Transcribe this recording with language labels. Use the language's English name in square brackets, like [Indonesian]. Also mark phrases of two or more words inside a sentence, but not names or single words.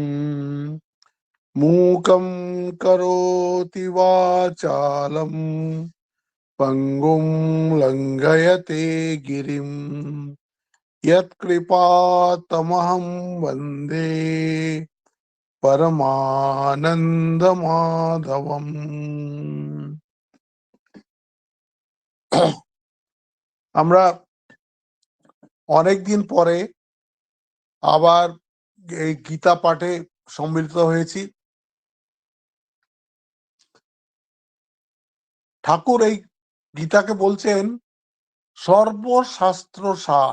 [Sanskrit] मूकं करोति वाचालं पंगुं लंघयते गिरिं यत्कृपातमहं वन्दे परमानन्दमाधवम्। [Bangla] আমরা অনেকদিন পরে আবার এই গীতা পাঠে সম্মিলিত হয়েছি। ঠাকুর এই গীতাকে বলছেন সর্বশাস্ত্র সার।